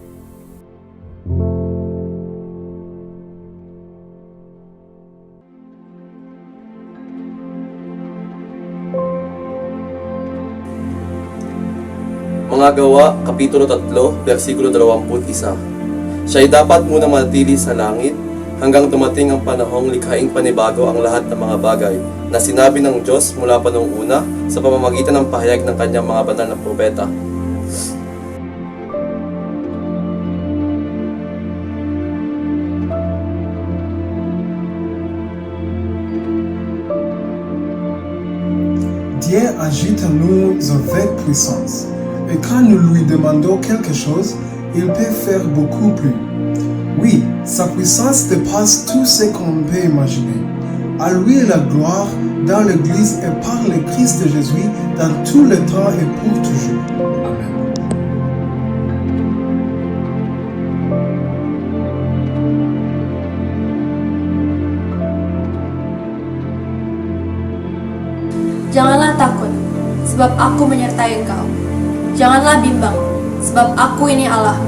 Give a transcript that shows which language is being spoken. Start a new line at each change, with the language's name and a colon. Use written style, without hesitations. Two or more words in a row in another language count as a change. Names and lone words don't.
Filipino: Mga Gawa, Kapitulo 3, versikulo 21. Siya'y dapat muna manatili sa langit hanggang dumating ang panahong likhaing panibago ang lahat ng mga bagay na sinabi ng Diyos mula pa noong una sa pamamagitan ng pahayag ng kanyang mga banal na propeta.
French: Dieu agit en nous avec puissance, et quand nous lui demandons quelque chose, il peut faire beaucoup plus. Oui, sa puissance dépasse tout ce qu'on peut imaginer. À lui la gloire dans l'Église et par le Christ de Jésus dans tout le temps et pour toujours. Amen.
Indonesian: Janganlah takut, sebab aku menyertai engkau. Janganlah bimbang, sebab aku ini Allahmu.